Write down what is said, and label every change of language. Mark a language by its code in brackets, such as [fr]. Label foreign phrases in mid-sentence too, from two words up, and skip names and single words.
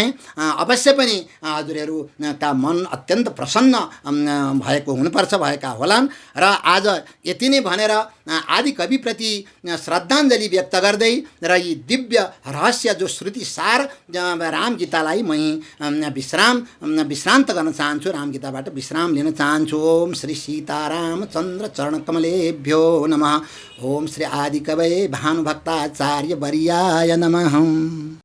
[ne] अवश्य पनि हजुरहरूका मन अत्यन्त प्रसन्न भएको हुनुपर्छ, भएका होलान्। र आज यति नै भनेर आदिकविप्रति श्रद्धाञ्जली व्यक्त गर्दै र यी दिव्य रहस्य जो श्रुतिसार रामगीतालाई म विश्रान्त गर्न चाहन्छु, रामगीताबाट विश्राम लिन चाहन्छु। [sa] ओम श्री सीतारामचन्द्र चरणकमलेभ्यो नमः। ओम श्री आदिकवये भानुभक्ताचार्य वर्याय नमः।